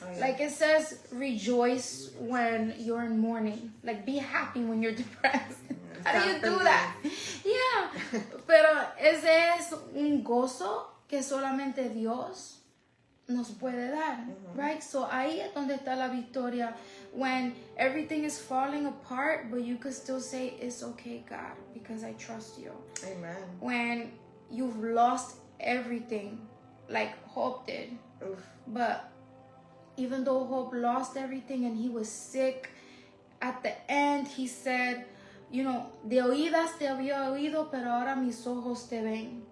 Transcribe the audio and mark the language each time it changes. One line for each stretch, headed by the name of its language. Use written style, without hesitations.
English: Like it says, rejoice when you're in mourning. Like, be happy when you're depressed. How do you do that? Yeah.
Spanish: Pero ese es un gozo que solamente Dios nos puede dar,
English: right?
Spanish: So ahí es donde está la victoria.
English: When everything is falling apart, but you could still say, it's okay, God, because I trust you. Amen. When you've lost everything, like Hope did. But even though Hope lost everything and he was sick, at the end he said, you know,
Spanish: de oídas te había oído, pero ahora mis ojos te ven.